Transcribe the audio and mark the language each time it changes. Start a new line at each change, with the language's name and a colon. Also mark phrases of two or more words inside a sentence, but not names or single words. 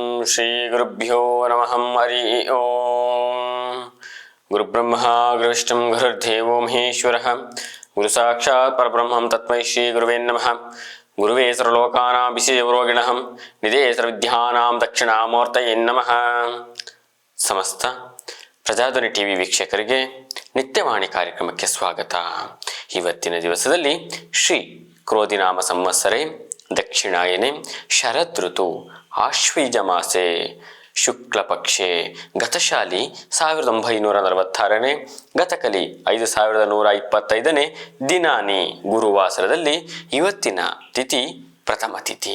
Sanskrit: ಶ್ರೀ ಗುರುಭ್ಯೋ ನಮಃ. ಹರಿ ಓಂ. ಗುರುಬ್ರಹ್ಮ ಗುರುವಿಷ್ಣು ಗುರುರ್ದೇವೋ ಮಹೇಶ್ವರಃ. ಗುರು ಸಾಕ್ಷಾತ್ ಪರಬ್ರಹ್ಮಂ ತಸ್ಮೈ ಶ್ರೀ ಗುರುವೇ ನಮಃ. ಗುರುವೇ ಸರ್ವಲೋಕಾನಾಂ ವಿಷಯರೋಗಿಣಃ ನಿಧೇ ಸರ್ವವಿದ್ಯಾನಾಂ ದಕ್ಷಿಣಾಮೂರ್ತಯೇ ನಮಃ.
Kannada: ಸಮಸ್ತ ಪ್ರಜಾಧ್ವನಿ ಟಿವಿ ವೀಕ್ಷಕರಿಗೆ ನಿತ್ಯವಾಣಿ ಕಾರ್ಯಕ್ರಮಕ್ಕೆ ಸ್ವಾಗತ. ಇವತ್ತಿನ ದಿವಸದಲ್ಲಿ
Sanskrit: ಶ್ರೀ ಕ್ರೋಧಿನಾಮ ಸಂವತ್ಸರೆ ದಕ್ಷಿಣಾಯನೆ ಶರದ್ ಋತು ಆಶ್ವೀಜ ಮಾಸೆ ಶುಕ್ಲ ಪಕ್ಷೆ
Kannada: ಗತಶಾಲಿ 1946ನೇ ಗತಕಲಿ 5125ನೇ ದಿನಾನಿ ಗುರುವಾಸರದಲ್ಲಿ ಇವತ್ತಿನ ತಿಥಿ ಪ್ರಥಮ ತಿಥಿ.